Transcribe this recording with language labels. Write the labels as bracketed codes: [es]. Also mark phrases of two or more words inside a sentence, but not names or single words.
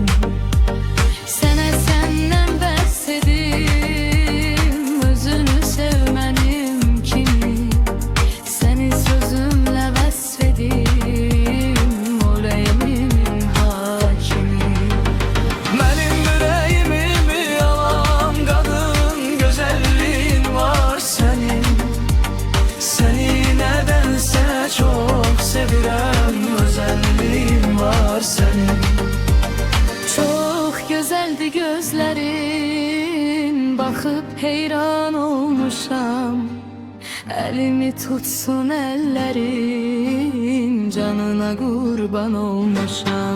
[az] Sənə səndən bəs edim, özünü sevmənim kimi. Səni sözümlə vəsf edim, ürəyimin hakimi. Mənim ürəyimi yalan qadın, gözəlliyin var sənin. [tr] Seni nedense çok sevirem, özelliğin var senin. Çok güzeldi gözlerin, bakıp heyran olmuşam. Elimi tutsun ellerin, canına kurban olmuşam.